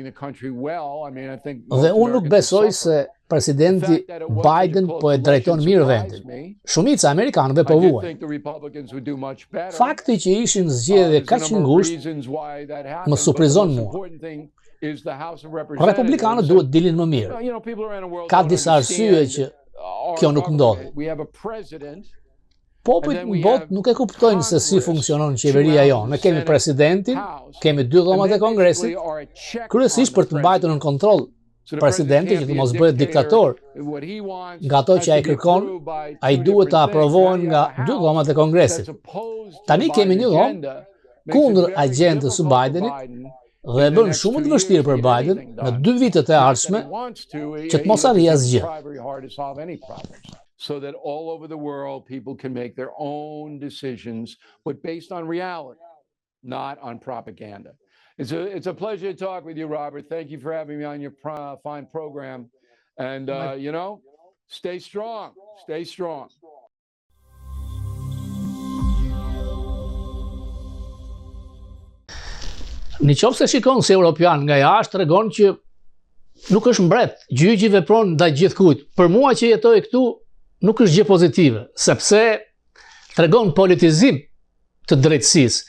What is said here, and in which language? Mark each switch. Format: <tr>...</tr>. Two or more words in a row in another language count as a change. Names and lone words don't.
<sq>Dhe unë nuk besoj se presidenti Biden po e drejton mirë vendin. Shumica e amerikanëve po vuajnë. Fakti që ishin zgjedhje kaq ngushtë më surprizon mua. Republikanët duhet dilin më mirë. Ka disa arsye që kjo nuk ndodh.</sq> <en>We have a president.</en> <sq>Popujt në botë nuk e kuptojnë se si funksionon qeveria jonë. Ne kemi presidentin, kemi 2 dhomat e Kongresit, kryesisht për të mbajtur në kontroll presidenti që të mos bëhet diktator. Nga ato që ai kërkon, ai duhet të aprovohen nga 2 dhomat e Kongresit. Tani kemi një dhomë kundër agjendës së Bidenit dhe e bën shumë të vështirë për Biden në 2 vitet e ardhshme që të mos arrijë asgjë.</sq> <en>So that all over the world people can make their own decisions, but based on reality, not on propaganda. It's a pleasure to talk with you, Robert. Thank you for having me on your fine program. And, stay strong. Stay strong.</en> <sq>Në qoftë se shikon si europian nga jashtë, tregon që nuk është mbret, gjyqi vepron ndaj gjithkujt. Për mua që jetoj këtu, nuk është gjë pozitive, sepse tregon politizim të drejtësisë.</sq>